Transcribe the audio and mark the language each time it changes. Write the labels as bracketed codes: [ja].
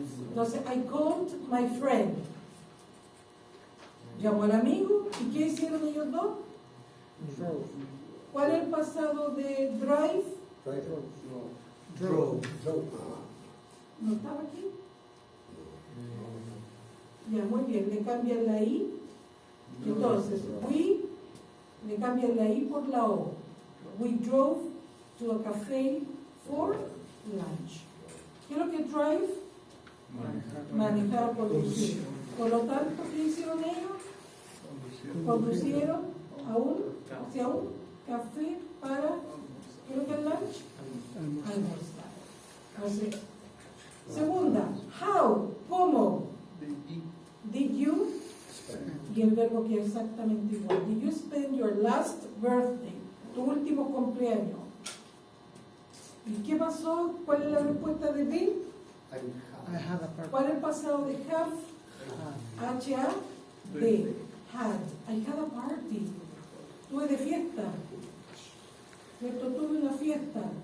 [es] Entonces, [en] I called my friend. [es] Llamó al amigo. ¿Y qué hicieron ellos dos? ¿Cuál es el pasado de drive? [en] Drove. [es] ¿No estaba aquí? Ya, muy bien. Le cambian la I. Entonces, we, le cambian la I por la O. [en] We drove to a café for lunch. [es] ¿Qué es lo que drive? Manejar o conducir. Por lo tanto, ¿qué hicieron ellos? Conducieron hacia un café para, ¿qué es lo que es lunch? Almorzar. Entonces, segunda, [en] how, [es] ¿cómo? [en] Did you? [es] Y el verbo que es exactamente igual. [en] Did you spend your last birthday? [es] Tu último cumpleaños. ¿Y qué pasó? ¿Cuál es la respuesta de Bill? [en] I had a party. [es] ¿Cuál es el pasado de have? H-A-D. Had. [en] I had a party. [es] Tuve de fiesta. ¿Cierto? Tuve una fiesta.